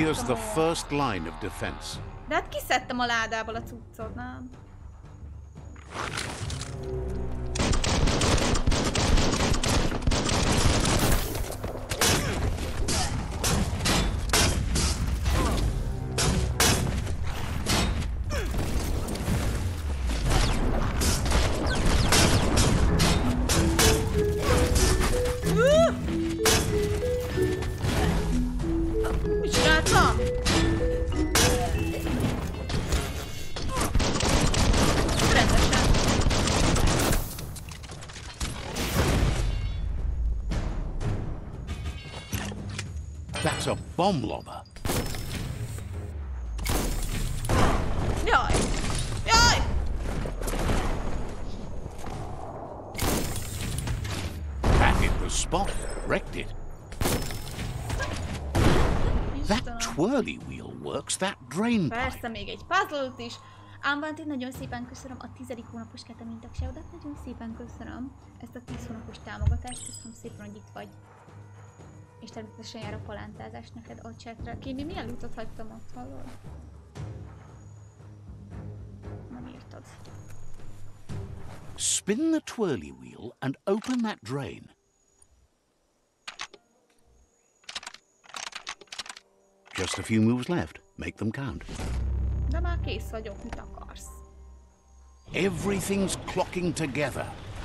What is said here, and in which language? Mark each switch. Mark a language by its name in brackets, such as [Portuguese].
[English] Here's the first line of defense. [Hungarian] De hát kiszedtem a ládából a cuccot, nem? [English] That's a bomb lobber. [Hungarian] Jaj! Jaj! [English] That hit the spot. Wrecked it. That twirly wheel works that drain pipe. [Hungarian] Persze, még egy puzzle-t is. Ámvánt, nagyon szépen köszönöm a 10. hónapos ketemin tagságodat, nagyon szépen köszönöm ezt a 10 hónapos támogatást, köszönöm szépen, hogy itt vagy. És természetesen jár a palántázás neked a chatre. Kimi, milyen lootot hagytam ott, hallod? Nem írtad. [English] Spin the twirly wheel and open that drain. Just a few moves left. Make them count. [Hungarian] De már kész vagyok, mit akarsz? [English] Everything's clocking together.